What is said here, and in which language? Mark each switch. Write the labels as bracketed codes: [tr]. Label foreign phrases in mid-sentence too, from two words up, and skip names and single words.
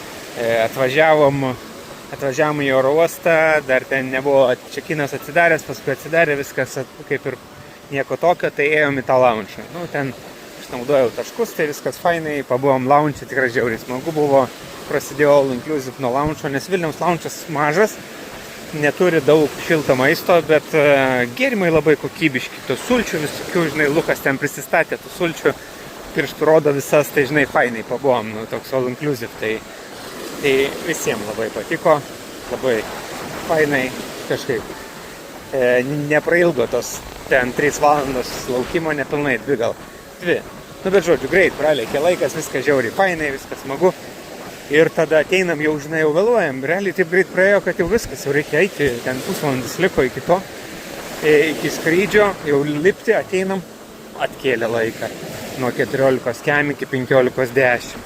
[lt] Atvažiavom į oro uostą, dar ten nebuvo čekinas atsidaręs, paskui atsidarė viskas kaip ir nieko tokio, tai ėjom į tą launchą. Ten išnaudojau taškus, tai viskas fainai, pabuvom launchą, tikrai žiauriai smagu buvo, prasidėjo [en] all inclusive [lt] nuo launcho, nes Vilniaus launchas mažas, neturi daug šilto maisto, bet gėrimai labai kokybiški, tų sulčių visokių, žinai, Lukas ten prisistatė tų sulčių, pirštų rodo visas, tai žinai, fainai pabuvom, toks [en] all inclusive, [lt] tai visiems labai patiko, labai fainai kažkaip, neprailgo tos ten 3 valandos laukimo, nepilnai 2 gal, 2. Bet žodžiu, greit praleikė laikas, viskas žiauriai fainai, viskas smagu. Ir tada ateinam, jau žinai, jau vėluojam. Realiai taip greit praėjo, kad jau viskas, jau reikia eiti, ten pusvalandis liko iki to, iki skrydžio, jau lipti, ateinam, atkėlė laiką nuo 14 kem iki 15:10.